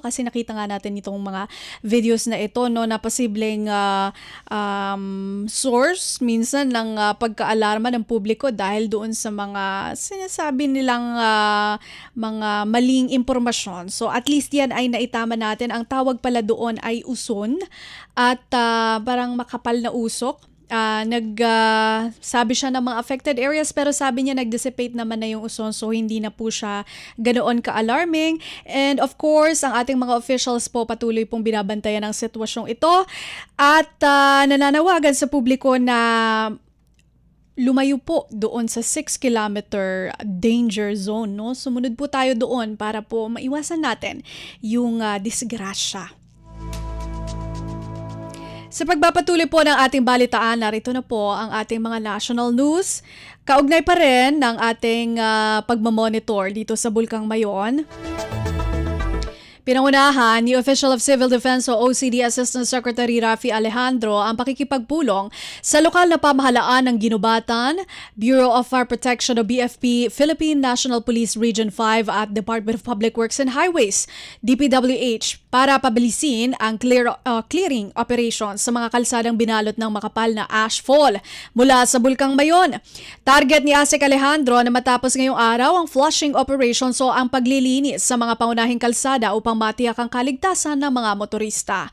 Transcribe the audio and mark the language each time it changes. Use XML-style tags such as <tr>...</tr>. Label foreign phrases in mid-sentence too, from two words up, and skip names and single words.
<tl>Kasi nakita nga natin itong mga videos na ito, no, na posibleng source minsan ng pagka-alarma ng publiko dahil doon sa mga sinasabi nilang mga maling impormasyon. So at least yan ay naitama natin. Ang tawag pala doon ay uson at parang makapal na usok. Sabi siya ng mga</tl> <en>affected areas</en> <tl>pero sabi niya nag-dissipate naman na yung uson so hindi na po siya ganoon ka-alarming.</tl> <en>And of course,</en> <tl>ang ating mga officials po patuloy pong binabantayan ang sitwasyong ito at nananawagan sa publiko na lumayo po doon sa 6-kilometer</tl> <en>danger zone.</en> <tl>No? Sumunod po tayo doon para po maiwasan natin yung disgrasya. Sa pagpapatuloy po ng ating balitaan, narito na po ang ating mga</tl> <en>national news.</en> <tl>Kaugnay pa rin ng ating pagmamonitor dito sa Bulkang Mayon. Pinangunahan ni Official of Civil Defense o OCD Assistant Secretary Rafi Alejandro ang pakikipagpulong sa lokal na pamahalaan ng Ginubatan, Bureau of Fire Protection o BFP, Philippine National Police Region 5 at Department of Public Works and Highways, DPWH, para pabilisin ang</tl> <en>clearing operations</en> <tl>sa mga kalsadang binalot ng makapal na ashfall mula sa Bulkang Mayon. Target ni ASEC Alejandro na matapos ngayong araw ang</tl> <en>flushing operations</en> <tl>o ang paglilinis sa mga pangunahing kalsada upang matiyak ang kaligtasan ng mga motorista.</tl>